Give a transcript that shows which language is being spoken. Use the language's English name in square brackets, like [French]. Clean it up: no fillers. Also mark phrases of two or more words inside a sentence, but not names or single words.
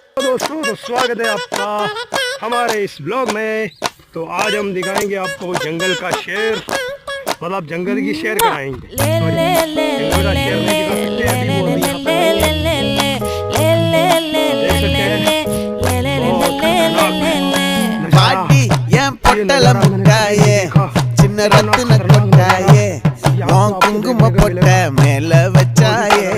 [Hindi] दोस्तों, तो स्वागत है आपका हमारे इस ब्लॉग में। तो आज हम दिखाएंगे आपको जंगल का शेर, मतलब जंगल की शेर कराएंगे। [Tamil] சின்ன ரத்தின கொட்டாயே உன் குங்கும பொட்ட மேல வச்சாயே